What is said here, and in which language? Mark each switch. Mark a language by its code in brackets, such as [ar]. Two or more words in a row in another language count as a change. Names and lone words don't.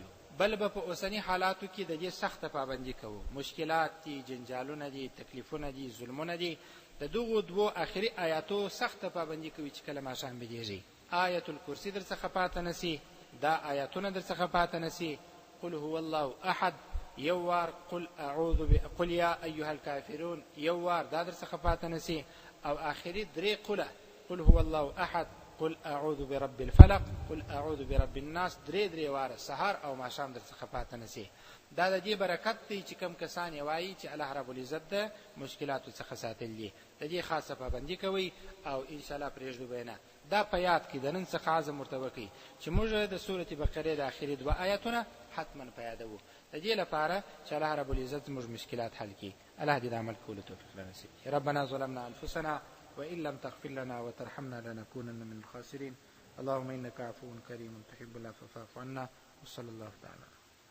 [ps] بل به په اوسني حالاتو کې د دې سخته پابندي کوو. مشکلات دي، جنجالونه دي، تکلیفونه دي، ظلمونه دي. د دغو 2 آخري آیاتو سخته پابندي کوي چې کله ماښام بېدېږي. آیت الکرسي در څخه پاتې نسي، دا آیاتونه در څخه پاتې نسي. [ar] قل هو الله احد [ps] یو وار، [ar] قل یا ایها الکافرون [ps] یو وار، دا در څخه پاتې نسي. او آخري 3 قله، [ar] قل هو الله احد، قل اعوذ برب الفلق، قل اعوذ برب الناس، [ps] 3 واره سحر او ماښام در څخه پاتې نسي. دا د دې برکت دی چې کم کسان یې وایي چې الله رب العزت د مشکلاتو څخه ساتل دي. د دې خاصه پابندي کوئ او انشاءالله پرېږدو به نه. دا په یاد کې د نن څخه عزم ورته وکړئ چې موږ د سورة بقرې د آخري 2 آیاتونه حتما په یادوو، د دې لپاره چې الله رب العزت زموږ مشکلات حل کړي. الله دې د عمل کولو توفیق رانصیب کړي. [ar] ربنا ظلمنا انفسنا وإن لم تغفر لنا وترحمنا لنكونن من الخاسرين. اللهم إنك عفو كريم تحب العفو فاعف عنا. وصلى الله تعالى